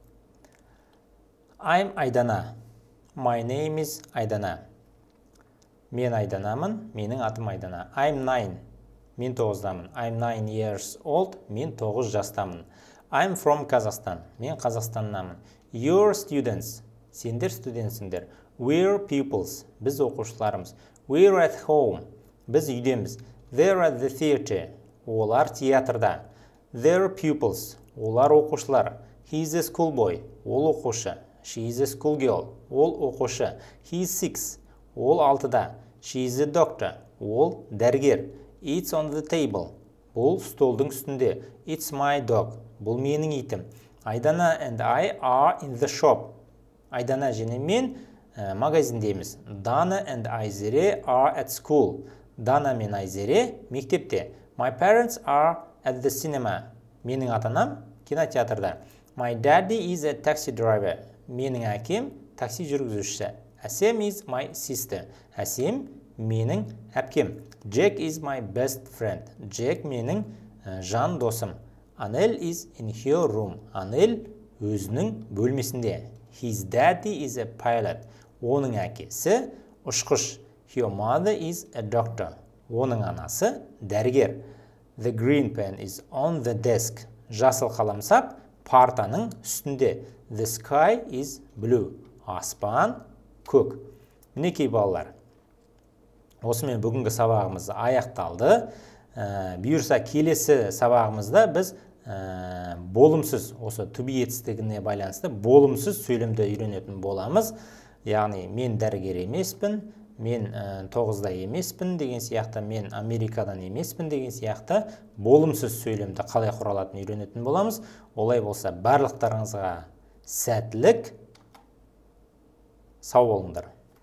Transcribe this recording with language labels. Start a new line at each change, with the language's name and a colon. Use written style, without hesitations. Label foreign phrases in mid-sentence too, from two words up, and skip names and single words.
English: I'm Айдана. My name is Айдана.
Kazakh: Мен Айданамын, менің атым Айдана.
English: I'm 9.
Kazakh: Мен 9-дамын.
English: I'm 9 years old.
Kazakh: Мен 9 жастамын.
English: I'm from Kazakhstan.
Kazakh: Мен Қазақстаннамын.
English: You're students.
Kazakh: Сендер студентсіңдер.
English: We're pupils.
Kazakh: Біз оқушыларымыз.
English: We're at home.
Kazakh: Біз үйдеміз.
English: They're at the theater.
Kazakh: Олар театрда.
English: They're pupils.
Kazakh: Олар оқушылар.
English: He's a schoolboy.
Kazakh: Ол оқушы.
English: She's a schoolgirl.
Kazakh: Ол оқушы.
English: He's 6.
Kazakh: Ол 6-да.
English: She's a doctor.
Kazakh: Ол дәрігер.
English: It's on the table.
Kazakh: Бұл столдың үстінде.
English: It's my dog.
Kazakh: Бұл менің итім.
English: Айдана and I are in the shop.
Kazakh: Айдана және мен магазиндеміз.
English: Dana and Айзере are at school.
Kazakh: Dana мен Айзере мектепте.
English: My parents are at the cinema.
Kazakh: Менің ата-анам кинотеатрда.
English: My daddy is a taxi driver.
Kazakh: Менің әкем такси жүргізушісі.
English: Әсем is my sister.
Kazakh: Әсем менің әпкем.
English: Jack is my best friend.
Kazakh: Jack менің жан досым.
English: Anel is in her room.
Kazakh: Anel өзінің бөлмесінде.
English: His daddy is a pilot.
Kazakh: Оның әкесі ұшқыш.
English: Her mother is a doctor.
Kazakh: Оның анасы дәрігер.
English: The green pen is on the desk.
Kazakh: Жасыл қаламсап партаның үстінде.
English: The sky is blue.
Kazakh: Аспан көк. Мінекей балалар. Осымен бүгінгі сабағымыз аяқталды. Бұйырса келесі сабағымызда біз болымсыз, осы
English: to be
Kazakh: етістігіне байланысты болымсыз сөйлемді үйренетін боламыз. Яғни мен дәрігер емеспін, мен 9-да емеспін деген сияқты, мен Америкадан емеспін деген сияқты болымсыз сөйлемді қалай құралатын үйренетін боламыз. Олай болса барлықтарыңызға сәттілік, сау болыңдар.